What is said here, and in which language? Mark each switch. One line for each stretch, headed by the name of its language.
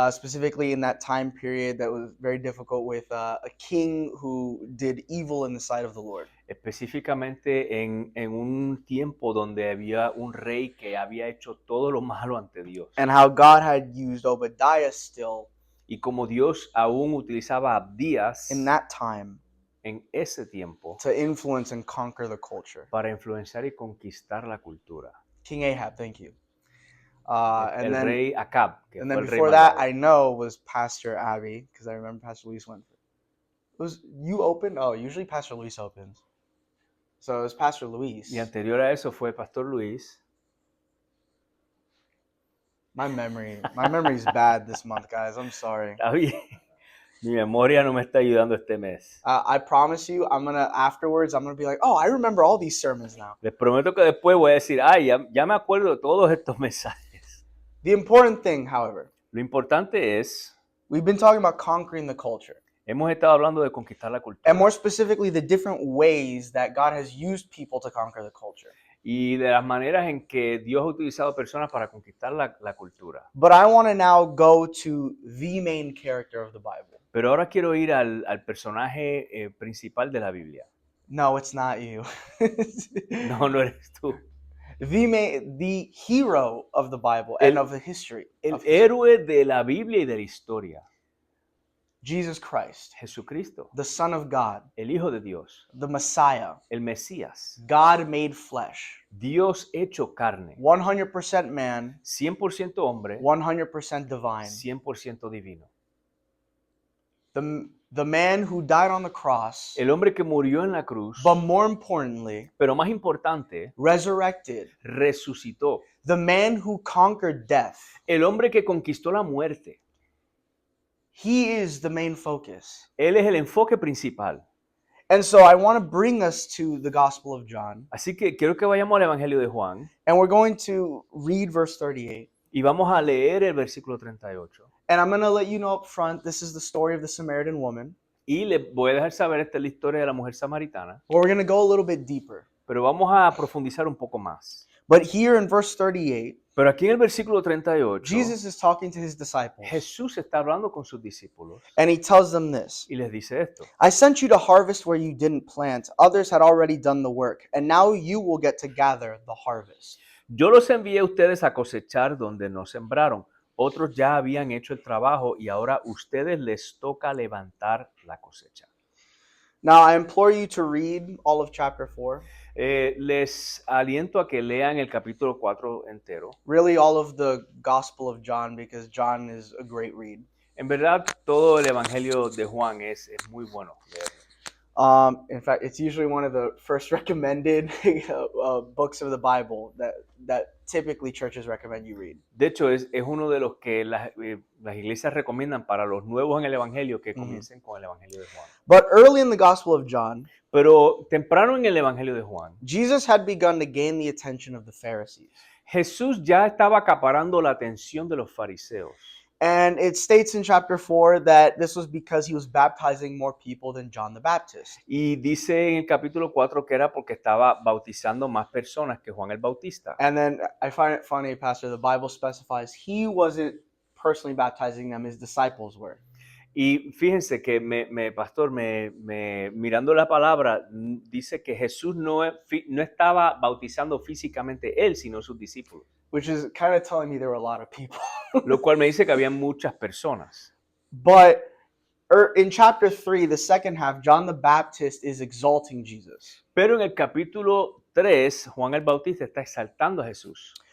English: specifically in that time period that was very difficult with a king who did evil in the sight of the Lord.
Spanish: específicamente en un tiempo donde había un rey que había hecho todo lo malo ante Dios.
English: And how God had used Obadiah still
Spanish: Y como Dios aún utilizaba a Abdías
English: in that time
Spanish: en ese tiempo
English: to influence and conquer the culture.
Spanish: para influenciar y conquistar la cultura.
English: King Ahab, thank you.
Spanish: El rey Acab, que
English: and
Spanish: fue
English: then
Spanish: el rey
English: before that,
Spanish: malvado.
English: I know was Pastor Abby because I remember Pastor Luis went. Was you open? Oh, usually Pastor Luis opens. So it was Pastor Luis.
Spanish: Y anterior a eso fue Pastor Luis.
English: My memory is bad this month, guys. I'm sorry.
Spanish: Está bien. Mi memoria no me está ayudando este mes.
English: I promise you, afterwards, I'm gonna be like, oh, I remember all these sermons now.
Spanish: Les prometo que después voy a decir, ay, ya me acuerdo de todos estos mensajes.
English: The important thing, however,
Spanish: Lo importante es,
English: we've been talking about conquering the culture.
Spanish: hemos estado hablando de conquistar la cultura.
English: And more specifically, the different ways that God has used people to conquer the culture.
Spanish: Y de las maneras en que Dios ha utilizado personas para conquistar la cultura.
English: But I want to now go to the main character of the Bible.
Spanish: Pero ahora quiero ir al personaje principal de la Biblia.
English: No, it's not you.
Spanish: No eres tú.
English: The hero of the Bible and of the history.
Spanish: El héroe de la Biblia y de la historia.
English: Jesus Christ,
Spanish: Jesucristo,
English: the Son of God,
Spanish: el Hijo de Dios,
English: the Messiah,
Spanish: el Mesías,
English: God made flesh,
Spanish: Dios hecho carne,
English: 100% man,
Spanish: 100% hombre,
English: 100% divine.
Spanish: 100% divino.
English: The man who died on the cross,
Spanish: El hombre que murió en la cruz,
English: but more importantly,
Spanish: pero más importante,
English: resurrected.
Spanish: resucitó.
English: The man who conquered death.
Spanish: El hombre que conquistó la muerte.
English: He is the main focus.
Spanish: Él es el enfoque principal.
English: And so I want to bring us to the Gospel of John.
Spanish: Así que quiero que vayamos al Evangelio de Juan
English: And we're going to read verse 38.
Spanish: y vamos a leer el versículo 38.
English: And I'm going to let you know up front, this is the story of the Samaritan woman.
Spanish: Y les voy a dejar saber, esta es la historia de la mujer samaritana,
English: But we're going to go a little bit deeper.
Spanish: pero vamos a profundizar un poco más.
English: But here in verse 38,
Spanish: Pero aquí en el versículo 38,
English: Jesus is talking to his disciples.
Spanish: Jesús está hablando con sus discípulos
English: And he tells them this.
Spanish: y les dice esto.
English: I sent you to harvest where you didn't plant. Others had already done the work. And now you will get to gather the harvest.
Spanish: Yo los envié a ustedes a cosechar donde no sembraron. Otros ya habían hecho el trabajo y ahora a ustedes les toca levantar la cosecha.
English: Now I implore you to read all of chapter 4.
Spanish: Les aliento a que lean el capítulo 4 entero.
English: Really all of the Gospel of John, because John is a great read.
Spanish: En verdad, todo el Evangelio de Juan es muy bueno leerlo.
English: In fact, it's usually one of the first recommended books of the Bible that typically churches recommend you read.
Spanish: De hecho, es uno de los que las iglesias recomiendan para los nuevos en el Evangelio que comiencen con el Evangelio de Juan.
English: But early in the Gospel of John,
Spanish: Pero temprano en el Evangelio de Juan,
English: Jesus had begun to gain the attention of the Pharisees.
Spanish: Jesús ya estaba acaparando la atención de los fariseos.
English: And it states in chapter 4 that this was because he was baptizing more people than John the Baptist.
Spanish: Y dice en el capítulo 4 que era porque estaba bautizando más personas que Juan el Bautista.
English: And then I find it funny, Pastor, the Bible specifies he wasn't personally baptizing them, his disciples were.
Spanish: Y fíjense que pastor, mirando la palabra, dice que Jesús no estaba bautizando físicamente él, sino sus discípulos.
English: Which is kind of telling me there were a lot of people.
Spanish: Lo cual me dice que había muchas personas.
English: But in chapter 3, the second half, John the Baptist is exalting Jesus.
Spanish: Pero en el capítulo 3, Juan el Bautista está exaltando a Jesús.